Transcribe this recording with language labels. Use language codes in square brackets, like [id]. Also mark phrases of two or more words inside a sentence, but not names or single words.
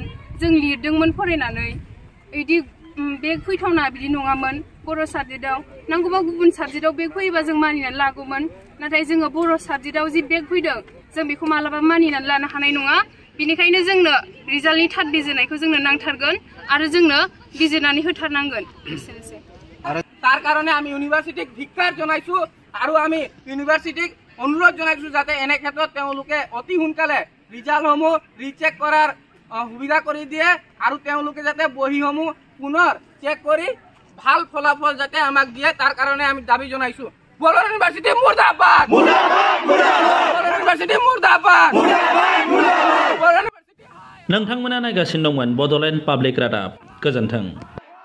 [brx] जों लिरदोंमोन फरायनानै, इदि बेग फैथावना बिदि नङामोन। बर' साबजेक्टआव नांगौबा गुबुन साबजेक्टआव बेग फैयोबा जों मानिनानै लागौमोन, नाथाय जोङो बर' साबजेक्टआव जि बेग फैदों जों बेखौ मालाबा मानिनानै लानो हानाय नङा। बेनिखायनो जोंनो रिजाल्टनि थार्ड बिजिरनायखौ जोंनो नांथारगोन आरो जोंनो बिजिरनानै होथारनांगोन। [as] তার কারণে আমি ইউনিভার্সিটিক ধিক্কাৰ জনাইছো আৰু আমি ইউনিভার্সিটিক অনুৰোধ জনাইছো যাতে এনে ক্ষেত্ৰত তেওঁলোকে অতি সোনকালে ৰিজাল্টসমূহ ৰিচেক কৰাৰ সুবিধা কৰি দিয়ে আৰু তেওঁলোকে যাতে বহিসমূহ পুনৰ চেক কৰি ভাল ফলাফল যাতে আমাক দিয়ে তার কারণে আমি দাবি জনাইছো। বড় ইউনিভার্সিটি মুর্দাবাদ, মুর্দাবাদ, মুর্দাবাদ। বড় ইউনিভার্সিটি মুর্দাবাদ, মুর্দাবাদ, মুর্দাবাদ। [brx] नोंथांमोना नायगासिनो दंमोन बड'लेण्ड पाब्लिक रादाब। गोजोन्थों।